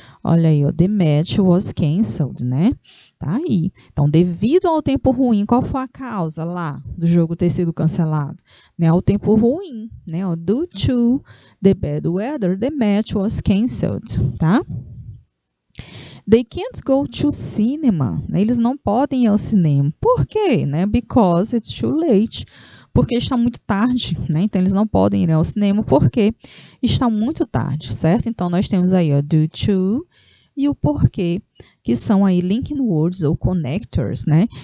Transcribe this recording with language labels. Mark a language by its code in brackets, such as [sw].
[pt] Olha aí, ó, [en] the match was cancelled, [pt] né? Tá aí. Então, devido ao tempo ruim, qual foi a causa lá do jogo ter sido cancelado? Né, ao tempo ruim, né? Ó, [en] due to the bad weather, the match was cancelled, [pt] tá? [en] They can't go to cinema. [pt] Eles não podem ir ao cinema. Por quê? Né? [en] Because it's too late. [pt] Porque está muito tarde, né? Então eles não podem ir ao cinema porque está muito tarde, certo? Então nós temos aí o due to e o porquê, que são aí linking words ou connectors, né?